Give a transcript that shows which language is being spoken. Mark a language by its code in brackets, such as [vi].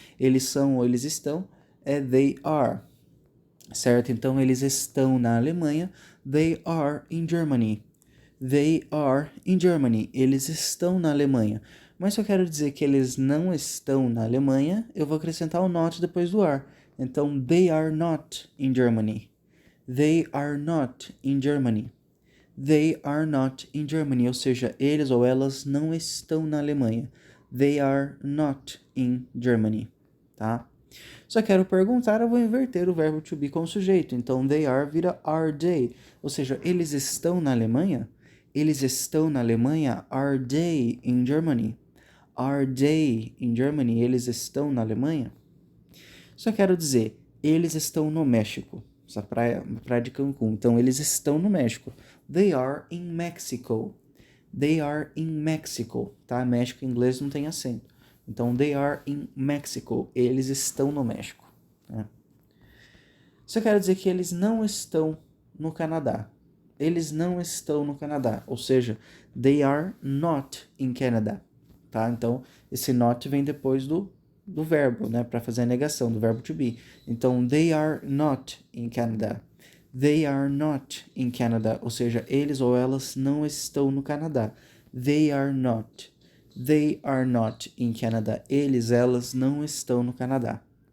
[pt] Eles são ou eles estão, é [en] they are. [pt] Certo? Então, eles estão na Alemanha. [en] They are in Germany. They are in Germany. [pt] Eles estão na Alemanha. Mas se eu quero dizer que eles não estão na Alemanha, eu vou acrescentar o not depois do are. [en] Então, they are not in Germany. They are not in Germany. They are not in Germany. [pt] Ou seja, eles ou elas não estão na Alemanha. [en] They are not in Germany. Tá? [pt] Se eu quero perguntar, eu vou inverter o verbo to be com o sujeito. [en] Então, they are vira are they. [pt] Ou seja, eles estão na Alemanha? Eles estão na Alemanha? [en] Are they in Germany? Are they in Germany? [pt] Eles estão na Alemanha? Se eu quero dizer, eles estão no México. Essa praia de Cancún. Então, eles estão no México. [en] They are in Mexico. They are in Mexico, [pt] tá? México em inglês não tem acento. [en] Então, they are in Mexico. [pt] Eles estão no México. Né? Se eu quero dizer que eles não estão no Canadá. Eles não estão no Canadá. Ou seja, [en] they are not in Canada. [pt] Tá? Então, esse not vem depois do verbo, né? Para fazer a negação, do verbo to be. [en] Então, they are not in Canada. They are not in Canada. [pt] Ou seja, eles ou elas não estão no Canadá. [en] They are not. They are not in Canada. [pt] Eles, elas não estão no Canadá.